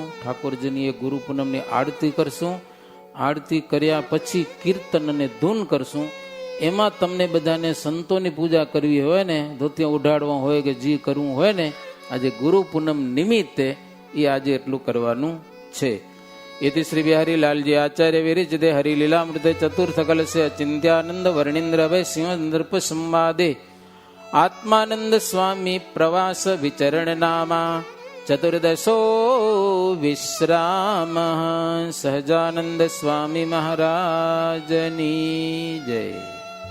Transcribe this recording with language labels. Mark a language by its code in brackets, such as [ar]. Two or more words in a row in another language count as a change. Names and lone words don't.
[gu] ઠાકોરજીની એ ગુરુ પૂનમની આરતી કરશું. આરતી કર્યા પછી કીર્તન અને ધૂન કરશું. એમાં તમને બધાને સંતોની પૂજા કરવી હોય ને, ધોતિયા ઉઢાડવા હોય કે જી કરવું હોય ને, આજે ગુરુ પૂનમ નિમિત્તે એ આજે એટલું કરવાનું છે. [sa] इति श्री बिहारी लालजी आचार्य विरचिते हरिलीलामृते चतुर्थ कलशे अचिंत्यानंद वर्णींद्र भय सिंह नृप संवादे आत्मानंद स्वामी प्रवास विचरण नामा चतुर्दशो विश्राम सहजानंद स्वामी [gu] મહારાજની જય.